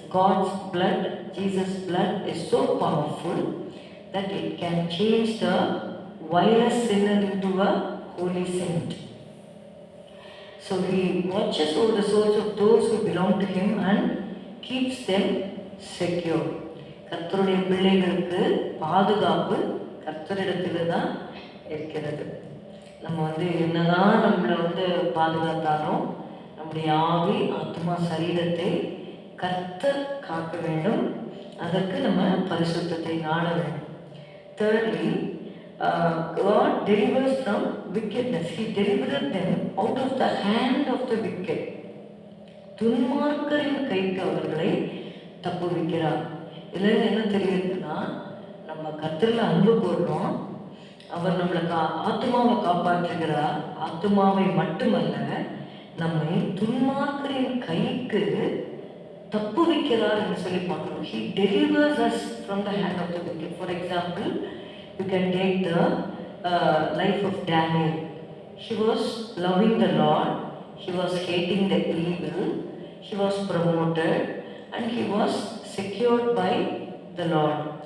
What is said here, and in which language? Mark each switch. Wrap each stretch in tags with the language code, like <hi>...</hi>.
<en>God's blood, Jesus' blood is so powerful that it can change the virus sinner into a holy saint. So he watches over the souls of those who belong to him and keeps them secure.</en> <ta>கர்த்தருடைய பிள்ளைகளுக்கு பாதுகாப்பு கர்த்தரிடத்தில் தான் இருக்கிறது. நம்ம என்னதான் நம்மளை பாதுகாத்தாலும் நம்முடைய ஆவி ஆத்மா சரீரத்தை கர்த்தர் காக்க வேண்டும். அதற்கு நம்ம பரிசுத்தத்தை நாட வேண்டும்.</ta> <en>Thirdly, God delivers from wickedness. He delivered them out of the hand of the wicked.</en> <ta>துன்மார்க்கரின் கைக்கு அவர்களை தப்புவிக்கிறார். இதில் என்ன தெரியுதுன்னா, நம்ம கர்த்தரில் அன்பு கூறுறோம். அவர் நம்மளை ஆத்மாவை காப்பாற்றுகிறார். ஆத்மாவை மட்டுமல்ல, நம்மை துன்மார்க்கரின் கைக்கு தப்புவிக்கிறார் என்று சொல்லி பார்க்கிறோம்.</ta> <en>He delivers us from the hand of the wicked. For example, you can take the life of Daniel. He was loving the Lord. He was hating the evil. He was promoted and he was secured by the Lord.</en>